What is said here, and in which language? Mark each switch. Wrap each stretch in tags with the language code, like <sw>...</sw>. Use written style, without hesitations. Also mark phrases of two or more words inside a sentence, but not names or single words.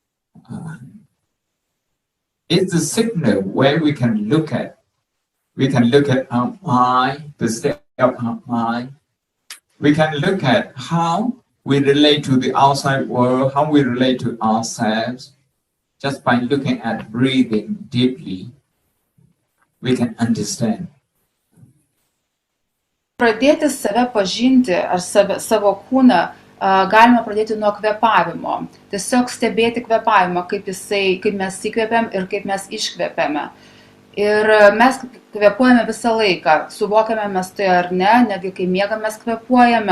<en>a signal where we can look at our mind, the state of our mind, we can look at how we relate to the outside world, how we relate to ourselves. Just by looking at breathing deeply, we can understand.</en> <lt>Pradėti save pažinti ar savo kūną galima pradėti nuo kvėpavimo. Tiesiog stebėti kvėpavimą, kaip mes įkvėpiam ir kaip mes iškvėpiame. Ir mes kvėpuojame visą laiką, suvokiame mes tai ar ne, netgi kai miegame mes kvėpuojame.</lt>